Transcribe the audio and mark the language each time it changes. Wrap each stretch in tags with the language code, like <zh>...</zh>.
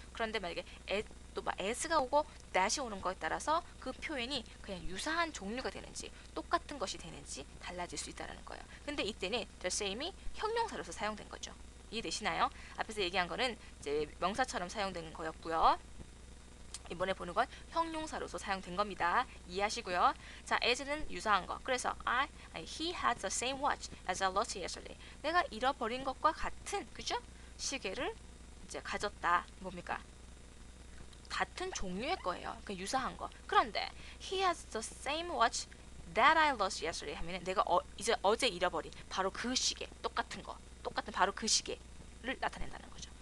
<ko>그런데 만약에 또 as가 오고 that이 오는 거에 따라서 그 표현이 그냥 유사한 종류가 되는지 똑같은 것이 되는지 달라질 수 있다는 거예요. 근데 이때는 the same이 형용사로서 사용된 거죠. 이해되시나요? 앞에서 얘기한 거는 이제 명사처럼 사용된 거였고요. 이번에 보는 건 형용사로서 사용된 겁니다. 이해하시고요. 자, as는 유사한 거. 그래서</ko> <en>he had the same watch as I lost yesterday.</en> <ko>내가 잃어버린 것과 같은 그죠? 시계를 이제 가졌다. 뭡니까? 같은 종류의 거예요. 그 유사한 거. 그런데</ko> <en>he has the same watch that I lost yesterday</en> <ko>하면은 내가 이제 어제 잃어버린 바로 그 시계, 똑같은 거, 똑같은 바로 그 시계를 나타낸다는 거죠.</ko>